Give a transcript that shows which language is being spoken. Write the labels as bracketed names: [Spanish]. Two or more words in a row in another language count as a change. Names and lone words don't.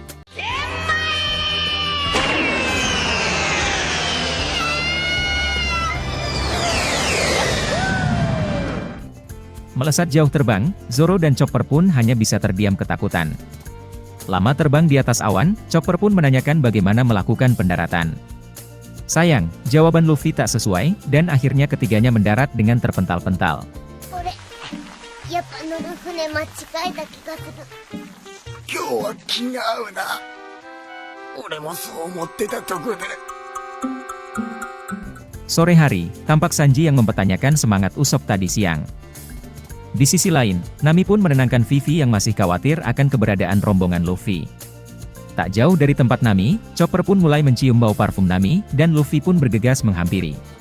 [Indonesian] Melesat jauh terbang, Zoro dan Chopper pun hanya bisa terdiam ketakutan. Lama terbang di atas awan, Chopper pun menanyakan bagaimana melakukan pendaratan. Sayang, jawaban Luffy tak sesuai, dan akhirnya ketiganya mendarat dengan terpental-pental. [Japanese] やっぱ乗る船間違えた気がする。今日は気が合うな。俺もそう思ってたとこで。 [Indonesian] Sore hari, tampak Sanji yang mempertanyakan semangat Usopp tadi siang. Di sisi lain, Nami pun menenangkan Vivi yang masih khawatir akan keberadaan rombongan Luffy. Tak jauh dari tempat Nami, Chopper pun mulai mencium bau parfum Nami, dan Luffy pun bergegas menghampiri.